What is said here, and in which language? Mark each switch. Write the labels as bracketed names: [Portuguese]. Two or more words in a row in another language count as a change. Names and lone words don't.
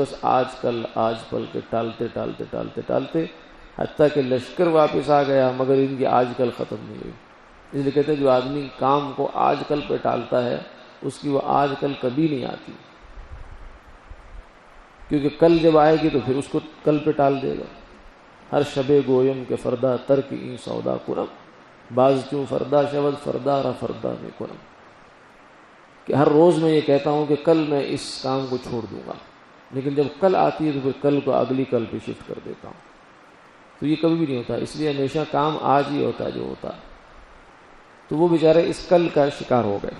[Urdu] بس آج کل آج پل کے ٹالتے ٹالتے ٹالتے ٹالتے حتیٰ کہ لشکر واپس آ گیا مگر ان کی آج کل ختم نہیں ہوئی. اس لیے کہتے ہیں جو آدمی کام کو آج کل پہ ٹالتا ہے اس کی وہ آج کل کبھی نہیں آتی، کیونکہ کل جب آئے گی تو پھر اس کو کل پہ ٹال دے گا. [Persian] ہر شب گویم کے فردا ترک این سودا کنم، باز کیوں فردا شود فردا را فردا میں کنم، [Urdu] کہ ہر روز میں یہ کہتا ہوں کہ کل میں اس کام کو چھوڑ دوں گا، لیکن جب کل آتی ہے تو پھر کل کو اگلی کل پہ شفٹ کر دیتا ہوں. تو یہ کبھی بھی نہیں ہوتا، اس لیے ہمیشہ کام آج ہی ہوتا ہے جو ہوتا. تو وہ بیچارے اس کل کا شکار ہو گئے.